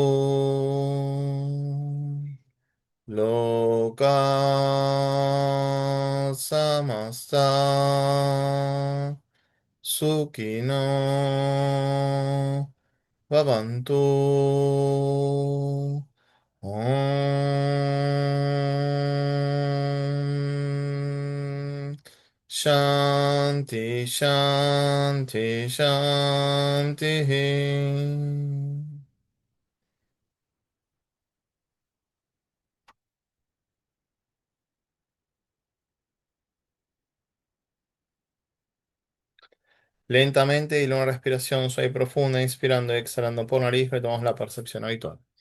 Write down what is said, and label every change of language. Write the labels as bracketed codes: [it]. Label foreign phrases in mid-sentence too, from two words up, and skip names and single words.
[sa] लोकाः समस्ताः सुखिनो भवन्तु. ॐ शान्तिः शान्तिः शान्तिः. [es] Lentamente y una respiración suave y profunda, inspirando y exhalando por nariz, retomamos la percepción habitual.